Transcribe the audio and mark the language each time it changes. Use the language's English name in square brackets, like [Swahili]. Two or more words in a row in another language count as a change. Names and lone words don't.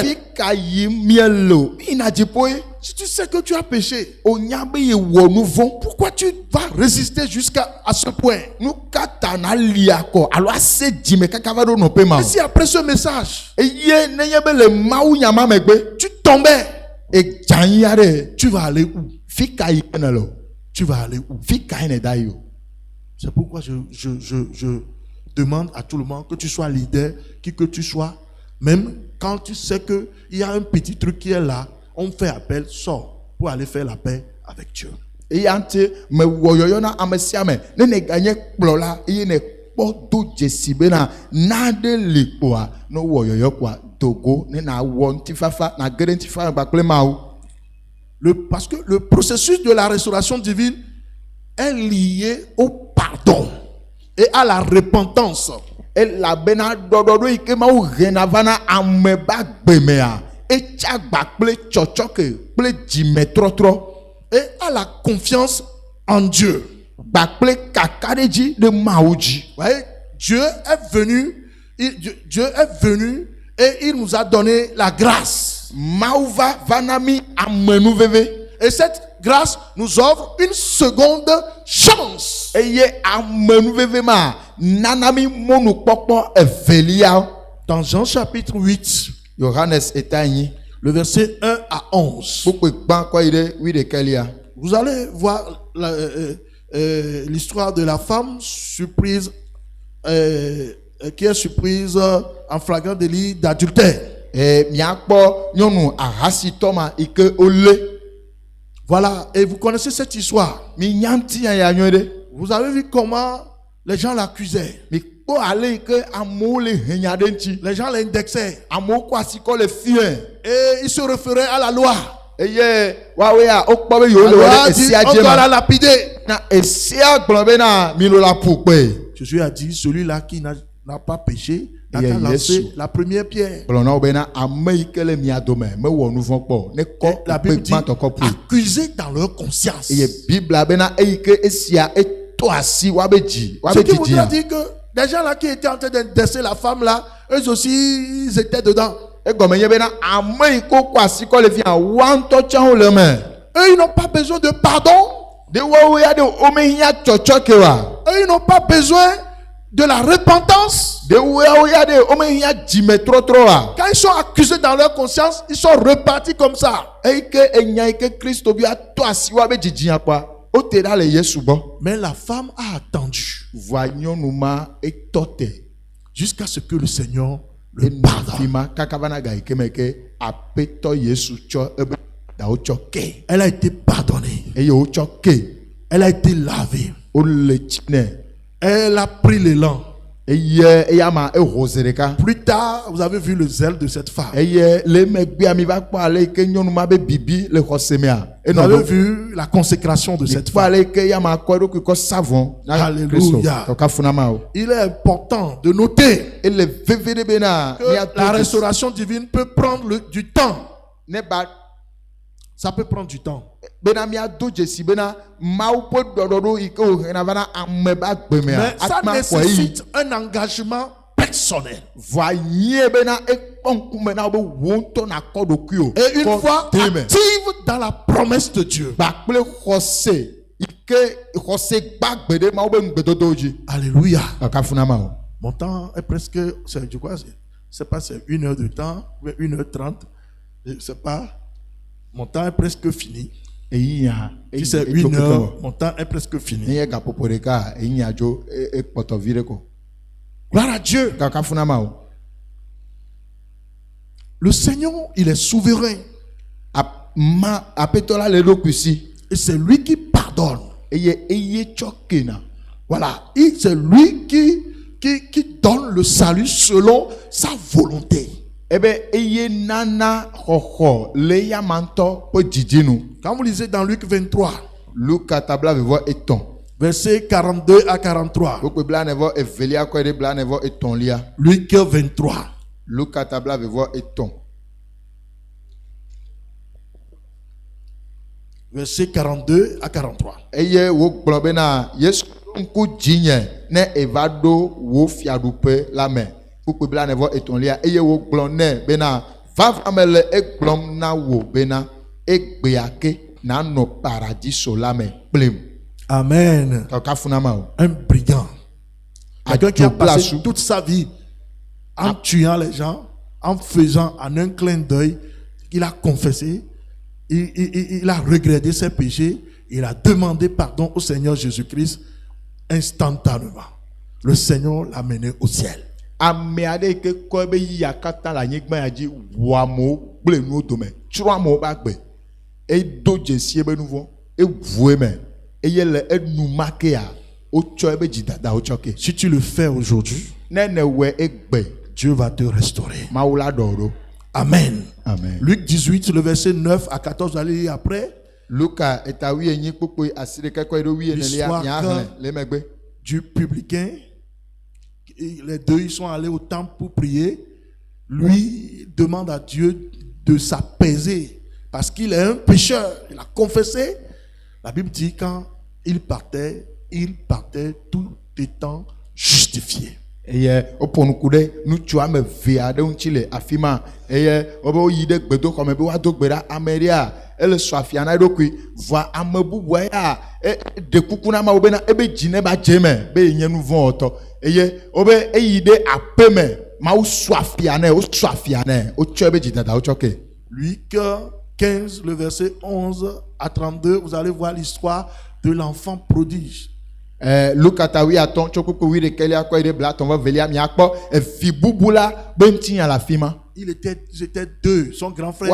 [Ewe] fika yi mielo ina jipoe [French] Si tu sais que tu as péché, [Ewe] onyabe ye wo nu vɔn [French] pourquoi tu vas résister jusqu'à ce point? [Ewe] nu kata na lia kɔ alo ase dzime kaka va ɖo nɔƒe ma [French] Et si après ce message, [Ewe] eye nenye be le mawu nyama megbe [French] tu tombais, [Ewe] edzayi aɖe [French] tu vas aller où? [Ewe] fika yi ne le o [French] Tu vas aller où? [Ewe] fika yi ne da yi o. [French] C'est pourquoi je demande à tout le monde que tu sois leader, qui que tu sois, même quand tu sais qu'il y a un petit truc qui est là, on fait appel, sors pour aller faire la paix avec Dieu. [Ewe] eya ŋuti me wɔ yɔyɔ na ame sia ame ne ne ganye kplɔla eye ne kpɔ do dzesi bena naɖe li kpoa ne wɔ yɔyɔ kpoa dogo ne na wɔ ŋutifafa na ge ɖe ŋutifafa kpakple mawu. [French] Parce que le processus de la restauration divine est lié au pardon et à la repentance. [Ewe] Elabena ɖɔɖɔɖo yi ke mawu hena va na ame ba gbemea etsa gba kple tsɔtsɔke kple dzimetrɔtrɔ [French] Et à la confiance en Dieu. [Ewe] gba kple kakaɖedzi ɖe mawu dzi. [French] Vous voyez, Dieu est venu, Dieu est venu et il nous a donné la grâce. [Ewe] Mawu va na mi amenuveve [French] Et cette grâce nous offre une seconde chance. [Ewe] eye amenuveve ma nana mi mɔnukpɔkpɔ evelia. [French] Dans Jean chapitre 8, [Ewe] Yohanes eta anyi [French] le verset 1 à 11, [Ewe] kpokpe gbã kɔ yi ɖe 11. [French] vous allez voir l'histoire de la femme surprise, qui est surprise en flagrant délit d'adultère. [Ewe] Miakpɔ nyɔnu ahasitɔ ma yi ke wolé. [French] Voilà, et vous connaissez cette histoire. [Ewe] Mi nya ŋuti ya nyuie ɖe. [French] Vous avez vu comment les gens l'accusaient. [Ewe] Mi kpɔ ale yi ke amewo le henya ɖe ŋuti. [French] Les gens l'indexaient. [Ewe] Amewo kɔ asi kɔ le fiẽ. [French] Et ils se référaient à la loi. [Ewe] Eye woawoe wokpɔ be yewo [French] La [Ewe] le wɔ [French] loi [Ewe] ɖe [French] dit [Ewe] esia [French] on [Ewe] dze [French] doit la [Ewe] ma. [French] lapider. [Ewe] Na esia gblɔ be na milo la ƒo kpe. [French] Jésus a dit, celui-là qui n'a pas péché, n'a Yeah, qu'à lancer Yesu. la première pierre. [Ewe] Gblɔ na wo be na ame yi ke le mia dome mewɔ nu vɔ̃ kpɔ ne [French] Et [Ewe] kɔ [French] la [Ewe] kpe [French] Bible dit, [Ewe] gbãtɔ kɔ ƒoe. [French] accusés dans leur conscience. [Ewe] Eye Biblia be na eyi ke esia eto asi woabe dzi [French] Ce [Ewe] woabe [French] qui voudrait [Ewe] dzidzia. [French] dire que les gens là qui étaient en train d'indexer la femme là, eux aussi, ils étaient dedans. [Ewe] Egɔme nye be na ame yi ke kɔ asi kɔ le fia wa ŋutɔ tsã wo le me. [French] Eux, ils n'ont pas besoin de pardon. [Ewe] De woawo ya de womehiã tsɔtsɔ ke wa. [French] Eux, ils n'ont pas besoin de la repentance. [Ewe] De woawo ya de womehiã dzimetrɔtrɔ wa. [French] Quand ils sont accusés dans leur conscience, ils sont repartis comme ça. [Ewe] Eyi ke enya yi ke Kristo bi atɔ asi woabe dzidzia kpoa wote ɖa le Yesu gbɔ. [French] Mais la femme a attendu [Ewe] Voa nyɔnu ma etɔ te. [French] jusqu'à ce que le Seigneur le [Ewe] Ena fi [French] pardonne. [Ewe] ma kaka va na ga yi ke me ke aƒetɔ Yesu tsɔ ebe dawo tsɔ ke. [French] Elle a été pardonnée. [Ewe] Eye wotsɔ ke. [French] Elle a été lavée. [Ewe] Wole tsi nɛ. [French] Elle a pris l'élan. [Ewe] eye eyama ehose ɖeka. [French] Plus tard, vous avez vu le zèle de cette femme. [Ewe] Eye le megbea mi va kpɔ ale ke nyɔnu ma be bibi le xɔsemea. [French] Vous avez vu la consécration de cette [Ewe] Kpɔ [French] femme. [Ewe] ale ke eyama kɔ eɖokui kɔ savon. Alléluia. Kɔka funama o. [French] Il est important de noter [Ewe] Ele veve de bena. [French] que la restauration divine peut prendre du temps. [Ewe] Ne ba [French] Ça peut prendre du temps. [Ewe] bena miado dzesi bena mawu ƒe ɖɔɖɔɖo yi ke wohena va na ame ba gbemea. [French] Mais ça nécessite un engagement personnel. [Ewe] Va yie bena ekpɔ ŋkume na wo be wo ŋutɔ nakɔ ɖokui o. [French] Et une [Ewe] Kɔ [French] fois [Ewe] te me. [French] active dans la promesse de Dieu. [Ewe] Kpakple xɔse yi ke xɔse gbagbe ɖe mawu be ŋugbedodowo dzi. Alléluia. Kaka funama o. [French] Mon temps est presque, je crois, c'est pas c'est 1 heure de temps, 1h30, je sais pas. Mon temps est presque fini. [Ewe] Eyi nya. [French] Si c'est 1 heure, mon temps est presque fini. [Ewe] Eye gaƒoƒo ɖeka eyi nya dzo ekpɔtɔ vi ɖe ko. [French] Gloire à Dieu. [Ewe] Kaka funama o. [French] Le Seigneur, il est souverain. [Ewe] Aƒetɔ la le eɖokui si. [French] Et c'est lui qui pardonne. [Ewe] Eye tsɔ kena. [French] Voilà. Et c'est lui qui donne le salut selon sa volonté. [Ewe] Ebe eye nana xɔxɔ le yama ŋutɔ ƒe dzidzi. [French] Quand vous lisez dans Luc 23, [Ewe] Luka tabla vevɔ etɔ̃. [French] versets 42 à 43. [Ewe] Wokpe blanevɔ evelia kɔe ɖe blanevɔ etɔ̃lia. Luc 23. Luka tabla vevɔ etɔ̃. [French] Versets 42 à 43. [Ewe] Eye wogblɔ bena Yesu ŋku dzinye ne eva ɖo wo fiaɖuƒe la me. Wokpe blanevɔ etɔ̃lia eye wogblɔ nɛ bena vava me le egblɔm na wo bena egbea ke nanɔ paradiso la me kplim. Amen. Kaka funama o. [French] Un brigand. Quelqu'un qui a passé Adjoblasu. toute sa vie en tuant les gens, en faisant en un clin d'œil, il a confessé, il a regretté ses péchés, il a demandé pardon au Seigneur Jésus-Christ instantanément. Le Seigneur l'a mené au ciel. [Ewe] Ame aɖe yi ke kɔ ebe yia katã le anyigba ya dzi wɔ amewo gble nuwo dome tsrɔ̃ amewo ƒe agbe edo dzesi ebe nu vɔ eʋu eme eye le enumakea wotsɔ ebe dzidadawo tsɔ ke. [French] Si tu le fais aujourd'hui, [Ewe] Ne newɔe egbe [French] Dieu va te restaurer. [Ewe] Mawu la ɖɔ ɖo. Amen. Amen. [French] Luc 18, le verset 9 à 14, vous allez lire après. [Ewe] Luka eta wuienyi kpokpoe asi ɖeka kɔe ɖo wuienelia [French] L'histoire [Ewe] nyahlẽ le megbe. [French] du publicain. Et les deux, ils sont allés au temple pour prier. Lui demande à Dieu de s'apaiser parce qu'il est un pécheur. Il a confessé. La Bible dit quand il partait tout étant justifié. [Ewe] Eye woƒo nuku ɖe ŋutsu ame eve aɖe ŋuti le afi ma eye wobe woyi ɖe gbedoxɔme be woado gbe ɖa ame ɖea ele sɔ afia na eɖokui vɔa ame bubua ya ɖe kuku na Mawu bena ebe dzi ne ba dze me be yenye nu vɔ wɔtɔ eye wobe eyi ɖe aƒe me Mawu sɔ afia nɛ wosɔ afia nɛ wotsɔ ebe dzidadawo tsɔ ke. [French] Luc 15, le verset 11 à 32, vous allez voir l'histoire de l'enfant prodige. [Ewe] Luka ta wuiatɔ̃ tso kpokpo wuiɖekelia kɔe ɖe blatɔ̃ vɔ velia miakpɔ evi bubu la be ŋuti le afi ma. [French] Ils étaient deux, son grand frère.